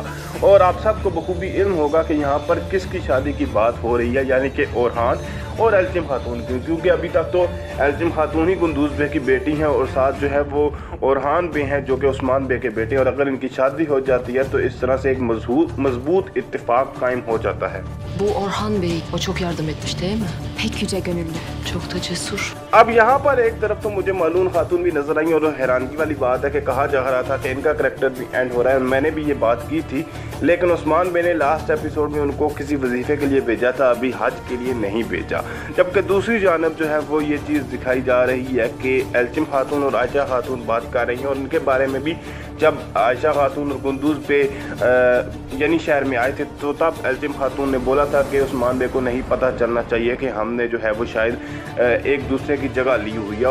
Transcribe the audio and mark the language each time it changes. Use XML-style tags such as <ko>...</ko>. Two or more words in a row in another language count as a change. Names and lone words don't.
<hi>और आप सबको बखूबी इल्म होगा कि यहाँ पर किसकी शादी की बात हो रही है, यानी कि ओरहान और एल्चिम खातून की, क्योंकि अभी तक तो एल्चिम खातून ही गुंदूज बे की बेटी हैं और साथ जो है वो ओरहान बे हैं जो कि उस्मान बे के बेटे। और अगर इनकी शादी हो जाती है तो इस तरह से एक मजबूत इत्तेफाक कायम हो जाता है।</hi> <tr>Bu Orhan Bey, o çok yardım etmiş değil mi? Pek yüce gönüllü, çok da cesur.</tr> <hi>अब यहाँ पर एक तरफ तो मुझे मालून खातून भी नजर आई और हैरानगी वाली बात है कि कहा जा रहा था कि इनका करैक्टर भी एंड हो रहा है, और मैंने भी ये बात की थी, लेकिन उस्मान बे ने</hi> <en>last episode</en> <hi>में उनको किसी वजीफे के लिए भेजा था, अभी हज के लिए नहीं भेजा। जबकि दूसरी जानब जो है वो ये चीज़ दिखाई जा रही है कि एल्चिम खातून और आयशा खातून बात कर रही हैं, और उनके बारे में भी जब आयशा खातून और गुंदूज बे यानी शहर में आए थे तो तब एल्चिम खातून ने बोला था कि उस्मान बे को नहीं पता चलना चाहिए कि हमने जो है वो शायद एक दूसरे की जगह ली हुई है।</hi>